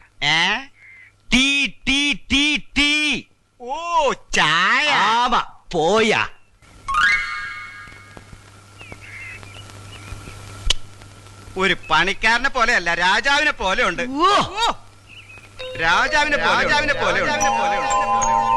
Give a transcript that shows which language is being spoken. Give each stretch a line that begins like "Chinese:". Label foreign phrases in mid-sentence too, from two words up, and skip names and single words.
Tamil: டீ டீ டீ டீ.
Malayalam: ഓ ചായ.
Tamil: ஆமா போயா.
Malayalam: ഒരു പണിക്കാരനെ പോലെയല്ല, രാജാവിനെ പോലെ ഉണ്ട്. രാജാവിനെ പോലെ ഉണ്ട്.